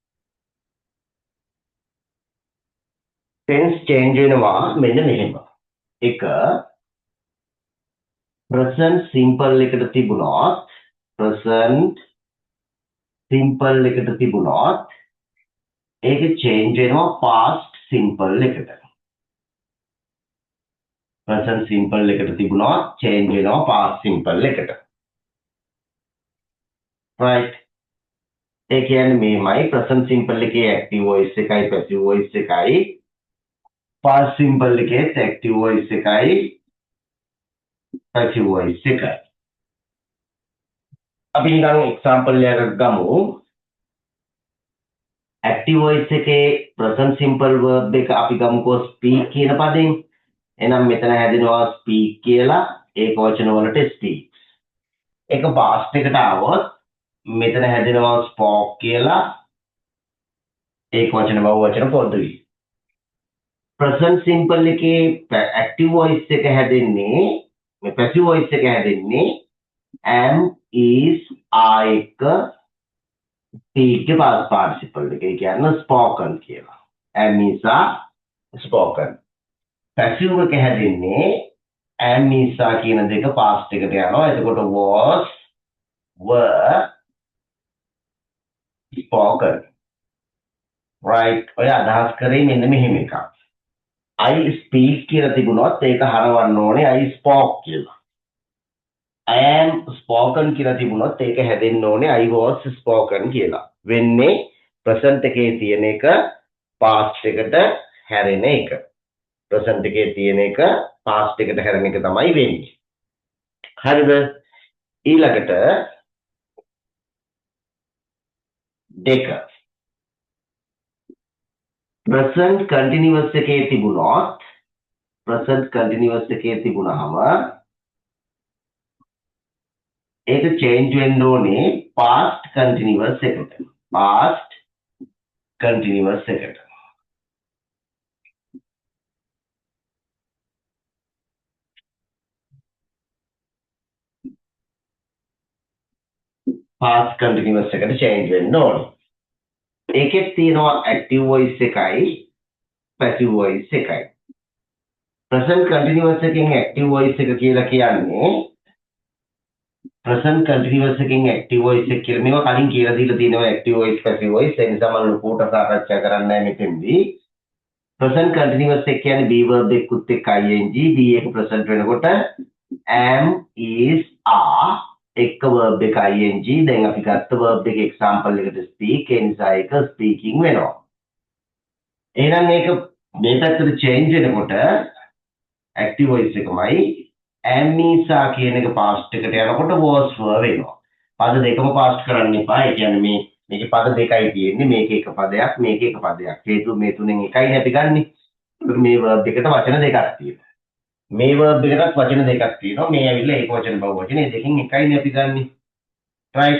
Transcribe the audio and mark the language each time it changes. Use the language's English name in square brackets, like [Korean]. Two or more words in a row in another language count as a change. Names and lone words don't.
[English] tense change [Sinhala] වෙනවා මෙන්න මෙහෙම. එක [English] present simple [Sinhala] එකට තිබුණොත් ඒක change වෙනවා [English] past simple [Sinhala] එකට. [English] present simple [Sinhala] එකට තිබුණොත් change වෙනවා [English] past simple [Sinhala] එකට. right. ඒ කියන්නේ මේමයි [English] present simple [Sinhala] එකේ [English] active voice [Sinhala] එකයි [English] passive voice [Sinhala] එකයි [English] past simple [Sinhala] එකේ [English] active voice [Sinhala] එකයි [English] passive voice [Sinhala] එකයි. අපි නිකන් example එකක් ගමු. [English] active voice [Sinhala] එකේ [English] present simple verb [Sinhala] එක අපි ගමුකෝ speak කියන පදයෙන්. එහෙනම් මෙතන හැදෙනවා speak කියලා ඒක වචන වලට speaks. ඒක past එකට આવොත් මෙතන හැදෙනවා spoke කියලා ඒක වචන බහුව වචන පොදුයි. [English] present simple [Sinhala] එකේ [English] active voice [Sinhala] එක හැදෙන්නේ මේ [English] passive voice [Sinhala] එක හැදෙන්නේ [English] am is are [Sinhala] එක speak के [English] past participle [Sinhala] එක කියන්නේ spoken කියලා. [English] am is are spoken. [Sinhala] passive එක හැදෙන්නේ [English] am is are [Sinhala] කියන දෙක past එකට යනවා. එතකොට [English] was were spoken. [Sinhala] right. ඔය අදහස් කරේ මෙන්න මෙහෙම එකක්. [English] I speak [Sinhala] කියලා තිබුණොත් ඒක හරවන්න ඕනේ [English] I spoke [Sinhala] කියලා. [English] I am spoken [Sinhala] කියලා තිබුණොත් ඒක හැදෙන්න ඕනේ [English] I was spoken [Sinhala] කියලා. වෙන්නේ present එකේ තියෙන එක past එකට හැරෙන එක. present එකේ තියෙන එක past එකට හැරෙන එක තමයි වෙන්නේ. හරිද? ඊළඟට දෙක. [English] present continuous [Sinhala] එකේ තිබුණාම ඒක change වෙන්න ඕනේ [English] past continuous [Sinhala] එකට. [English] past continuous [Sinhala] එකට. [English] past continuous [Sinhala] එකට change වෙන්න ඕනේ. ඒකෙත් තියෙනවා [English] active voice [Sinhala] එකයි [English] passive voice [Sinhala] එකයි. [English] present continuous [Sinhala] එකෙන් [English] active voice [Sinhala] එක කියලා කියන්නේ [English] present continuous [Sinhala] එකෙන් [English] active voice [Sinhala] එක කියලා මේවා කලින් කියලා දීලා තියෙනවා [English] active voice passive voice. [Sinhala] ඒ නිසා මම ලොකුට සාකච්ඡා කරන්නේ නැහැ මෙතෙන්දී. [English] present continuous [Sinhala] එක කියන්නේ [English] be verb [Sinhala] එකකුත් එක්ක [English] ing be [Sinhala] එක present වෙනකොට [English] am is are [Sinhala] එක verb එක ing. දැන් අපි ගත්ත verb එක example එකට speak ඒ නිසා ඒක speaking වෙනවා. එහෙනම් මේක මේ පැත්තට change වෙනකොට [English] active voice [Sinhala] එකමයි [English] am is are [Sinhala] කියන එක past එකට යනකොට [English] was were [Sinhala] වෙනවා. පද දෙකම past කරන්න එපා. ඒ කියන්නේ මේකේ පද දෙකයි තියෙන්නේ. මේක එක පදයක් මේක එක පදයක්. හේතුව මේ තුනෙන් එකයි අපි ගන්නෙ. මේ verb එකට වචන දෙකක් තියෙනවා. මේ verb එකටත් වචන දෙකක් තියෙනවා. මේ ඇවිල්ලා ඒක වචන බහුව වචන. මේ දෙකෙන් එකයිනේ අපි ගන්නෙ. right?